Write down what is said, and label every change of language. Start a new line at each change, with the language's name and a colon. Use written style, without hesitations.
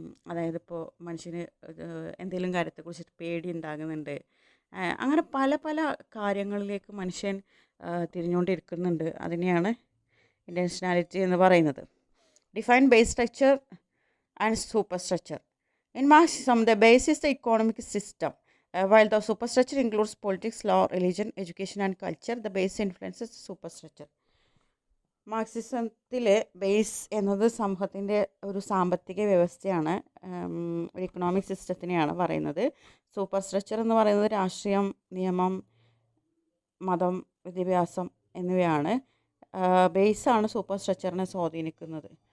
Malayalam: അതായത് ഇപ്പോൾ മനുഷ്യന് എന്തെങ്കിലും കാര്യത്തെക്കുറിച്ചിട്ട് പേടി ഉണ്ടാകുന്നുണ്ട്. അങ്ങനെ പല പല കാര്യങ്ങളിലേക്ക് മനുഷ്യൻ തിരിഞ്ഞുകൊണ്ടിരിക്കുന്നുണ്ട്. അതിനെയാണ് ഇൻറ്റൻഷനാലിറ്റി എന്ന് പറയുന്നത്.
English: Define base structure and superstructure. In Marxism, the base is the economic system, while the superstructure includes politics, law, religion, education, and culture. The base influences the superstructure.
Malayalam: മാർക്സിസത്തിലെ base എന്നത് സമൂഹത്തിൻ്റെ ഒരു സാമ്പത്തിക വ്യവസ്ഥയാണ്, ഒരു ഇക്കണോമിക് സിസ്റ്റത്തിനെയാണ് പറയുന്നത്. Super structure എന്ന് പറയുന്നത് രാഷ്ട്രീയം, നിയമം, മതം, വിദ്യാഭ്യാസം എന്നിവയാണ്. ബേസാണ് സൂപ്പർ സ്ട്രക്ചറിനെ സ്വാധീനിക്കുന്നത്.